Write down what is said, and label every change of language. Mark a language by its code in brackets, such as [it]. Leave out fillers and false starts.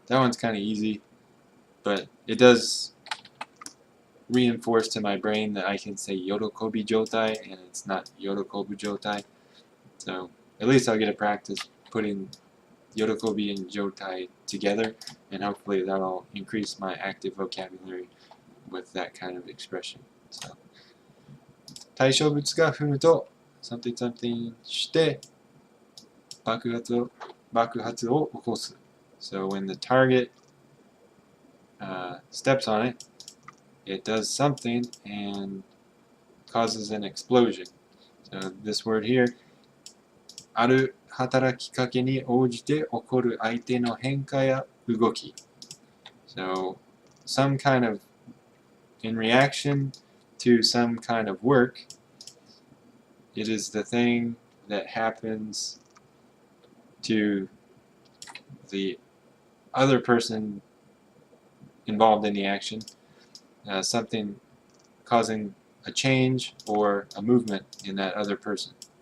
[en] That one's kind of easy, but it does reinforce to my brain that I can say yorokobi joutai and it's not yorokobu joutai. So at least I'll get a practice putting yorokobi and joutai together, and hopefully that'll increase my active vocabulary with that kind of expression. [ja] So 対象物が踏むと something something して爆発を起こす. [en] So when the target steps on it, it does something and causes an explosion. [ja] So this word here, ある働きかけに応じて起こる相手の変化や動き. [en] So some kind of in reaction to some kind of work, it is the thing that happens to the other person involved in the action, something causing a change or a movement in that other person.